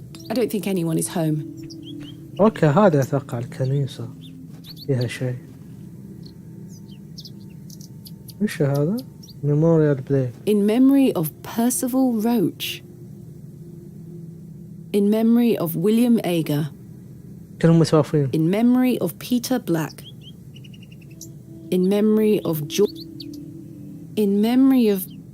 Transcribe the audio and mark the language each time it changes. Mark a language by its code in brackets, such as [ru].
[en] I don't think anyone is home. [ar] اوكي هذا اتوقع الكنيسة فيها شيء. وش هذا؟ [en] Memorial Blade. In memory of Percival Roach. In memory of William Ager. [ar] كلهم متوافقين. [en] In memory of Peter Black. In memory of In memory of...